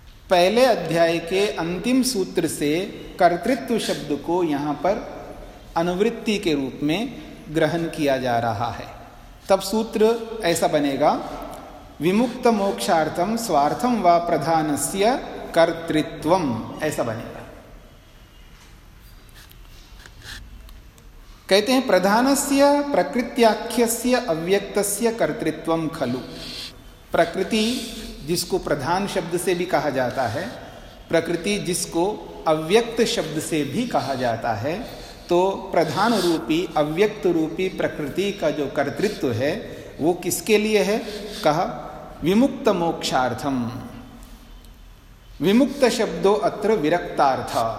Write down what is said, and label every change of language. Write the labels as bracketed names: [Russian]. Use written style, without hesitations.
[Hindi] पहले अध्याय के अंतिम सूत्र से कर्तृत्व शब्द को यहाँ पर अनुवृत्ति के रूप में ग्रहण किया जा रहा है। तब सूत्र ऐसा बनेगा, [Sanskrit] विमुक्त मोक्षार्थम स्वार्थम वा प्रधानस्य कर्तृत्वम्, [Hindi] ऐसा बनेगा। कहते हैं [Sanskrit] प्रधानस्य प्रकृत्याख्यस्य अव्यक्तस्य कर्तृत्वम् खलु। [Hindi] प्रकृति जिसको प्रधान शब्द से भी कहा जाता है, प्रकृति जिसको अव्यक्त शब्द से भी कहा जाता है, तो प्रधान रूपी अव्यक्त रूपी प्रकृति का जो कर्तृत्व है वो किसके लिए है? [Sanskrit] कहा विमुक्त मोक्षार्थम। विमुक्त शब्दो अत्र विरक्तार्थ।